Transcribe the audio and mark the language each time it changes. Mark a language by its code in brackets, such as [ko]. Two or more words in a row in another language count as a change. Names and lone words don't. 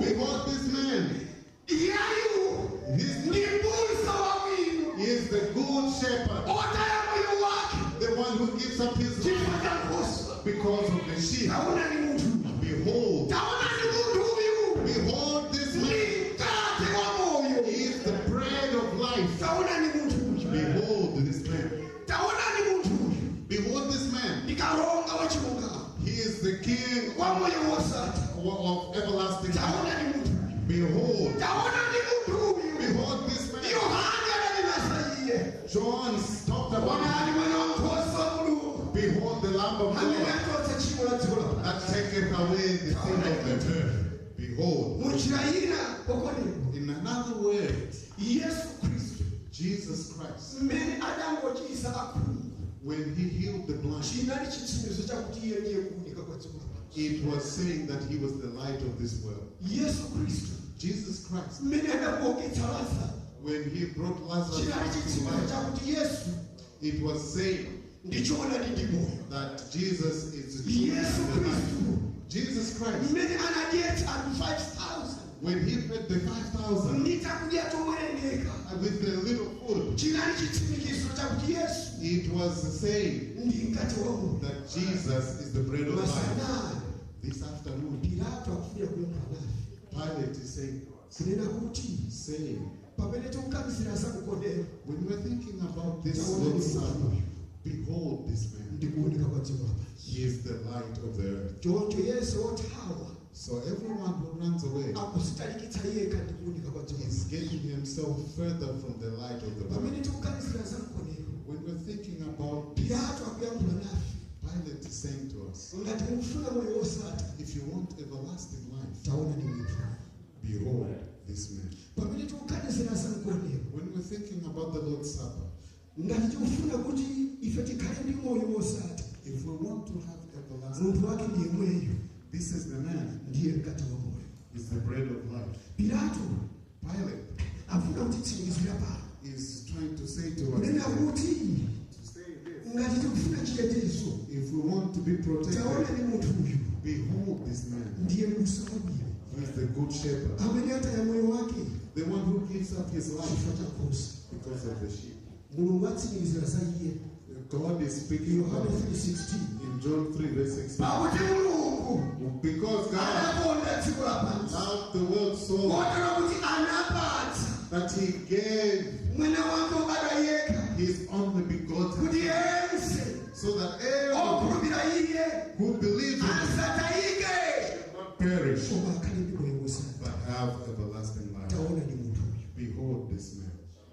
[en] Behold this man. [ny] Iyeyu [en] He's- [ny] ndi m'busa wabwino. [en] He is the good shepherd, [ny] Otaya moyo wake [en] the one who gives up his [ny] chifukwa [en] life [ny] cha nkhosa. [en] because of the sheep. [ny] Taona ni munthu uyu. [en] Behold, [ny] Taona ni munthu uyu. [en] behold this [ny] Ndi [en] man. [ny] mkate wa moyo. [en] He is the bread of life. [ny] Taona ni munthu uyu. [en] Behold this man. [ny] Taona ni munthu uyu. [en] Behold this man. [ny] Ndi kalonga wa chilungamo. [en] He is the king [ny] Wa moyo wosatha. [en] of everlasting [ny] Taona [en] life. [ny] ni munthu uyu. [en] Behold, [ny] Taona ni munthu uyu. [en] behold this man. [ny] Yohane ananenesa iye. [en] John talked about [ny] Ona [en] him. [ny] ali mwana wankhosa wa Mulungu. [en] Behold the Lamb of [ny] Amene [en] God [ny] achotsa tchimo la dziko lapansi. [en] that taketh away the sin of the In another word, [ny] Yesu Kristu [en] Jesus Christ, [ny] mmene adangochiza akhungu [en] when he healed the blind, [ny] chinali chitsimikizo chakuti iye ndiye kuunika kwa dziko lapansi. [en] it was saying that he was the light of this world. [ny] Yesu Kristu [en] Jesus Christ, [ny] mmene adakuoketsa Lazaro [en] when he brought Lazarus [ny] chinali [en] back to [ny] chitsimikizo [en] life, [ny] chakuti Yesu [en] it was saying [ny] ndichoona ndi moyo. [en] that Jesus is the truth [ny] Yesu [en] and the life. [ny] Kristu [en] Jesus Christ, [ny] mmene anadyetsa anthu 5,000 [en] when he fed the 5,000 [ny] ndi chakudya chowerengeka [en] with the little food, [ny] chinali chitsimikizo chakuti Yesu [en] it was saying [ny] ndi mkate wa moyo. [en] that Jesus is the bread of life. [ny] Masana [en] This afternoon, [ny] Pilato akufuna kuyankhula nafe [en] Pilate is saying, [ny] kunena kuti pamene tikuganizira za mkondero [en] when we're thinking about this Lord's Supper, behold this man. [ny] ndikuunika kwa dziko lapansi. [en] He is the light of the earth. [ny] Choncho Yesu othawa [en] So everyone who runs away [ny] akuzitalikitsa yekha ndikuunika kwa dziko [en] is [ny] lapansi. [en] getting himself further from the light of the [ny] Pamene [en] world. [ny] tikuganizira za mkondero [en] When we're thinking about this, [ny] Pilato akuyankhula nafe [en] Pilate is saying to us, [ny] ngati mufuna moyo wosatha [en] if you want everlasting life, [ny] taona ni munthu. [en] behold this man. [ny] Pamene tikuganizira za mkondero [en] When we're thinking about the Lord's Supper, [ny] ngati tikufuna kuti ife tikhale ndi moyo wosatha [en] if we want to have everlasting [ny] munthu [en] life, [ny] wake ndiye mweyo, [en] this is the man, [ny] ndiye mkate wa moyo. [en] is the bread of life. [ny] Pilato [en] Pilate [ny] afuna kutitsimikizira pano [en] is trying to say to [ny] kunena [en] us, [ny] kuti [en] to say this, [ny] ngati tikufuna chitetezo [en] if we want to be [ny] taona [en] protected, [ny] ni munthu uyu [en] behold this man, [ny] ndiye m'busa wabwino [en] who is the good shepherd, [ny] amene ataya moyo wake [en] the one who gives up his life [ny] chifukwa cha nkhosa. [en] because of the sheep. [ny] Mulungu atsimikizira za iye [en] God is speaking [ny] Yohane [en] about 3:16 in John 3 verse 16. [ny] pakuti Mulungu [en] Because God [ny] anakonda dziko lapansi [en] loved the world so much [ny] kotero kuti anapatsa [en] that he gave [ny] mwana wake wobadwa yekha [en] his only begotten [ny] kuti [en] Son, [ny] yense [en] so that everyone [ny] okhulupirira iye [en] who believes in him [ny] asatayike [en] should not perish [ny] koma akhale ndi moyo wosatha. [en] but have everlasting life. [ny] Taona ni munthu uyu [en] Behold this man.